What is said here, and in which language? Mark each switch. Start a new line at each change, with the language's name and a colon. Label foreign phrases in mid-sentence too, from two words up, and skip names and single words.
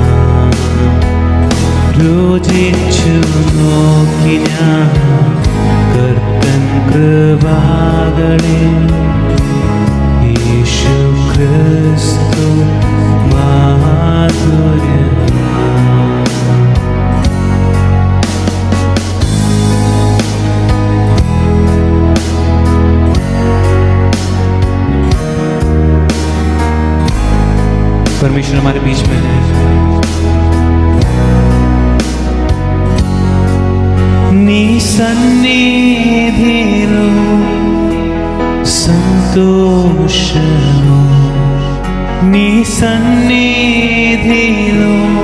Malayalam: രുചിച്ചു നോക്കി ഞാൻ കർത്തൻ കൃപാകളെ, യേശു ക്രിസ്തു മാധുര്യവാ.
Hindi: परमेश्वर हमारे बीच में है।
Telugu: నీ సన్నిధిలో సంతోషము, నీ సన్నిధిలో